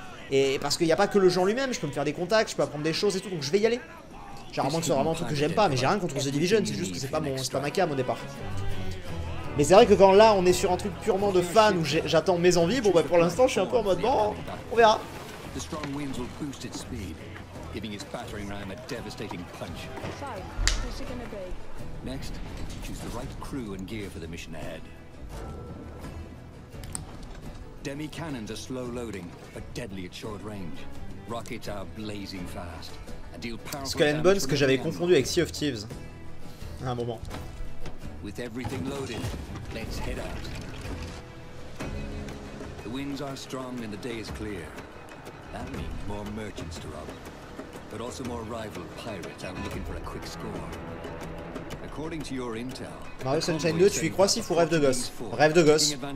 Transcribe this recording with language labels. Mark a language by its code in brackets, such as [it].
[fr] Et parce qu'il n'y a pas que le jeu lui-même, je peux me faire des contacts, je peux apprendre des choses et tout, donc je vais y aller. Genre, à moins que ce soit vraiment un truc que j'aime pas, mais j'ai rien contre The Division, c'est juste que c'est pas ma cam au départ. Mais c'est vrai que quand là on est sur un truc purement de fan où j'attends mes envies, bon bah pour l'instant je suis un peu en mode bon, on verra. [en] giving its battering ram a devastating punch. So, who's it gonna be? Next, choose the right crew and gear for the mission ahead. Demi cannons are slow loading, but deadly at short range. Rockets are blazing fast and deal powerful [fr] Skull and Bones que j'avais confondu avec Sea of Thieves. À un moment. [en] With everything loaded, let's head out. The winds are strong and the day is clear. That means more merchants to rob, but also more rival pirates out looking for a quick score. According to your intel, [fr] Mario Sunshine 2, tu y crois s'il faut rêve de gosse. Rêve de gosse.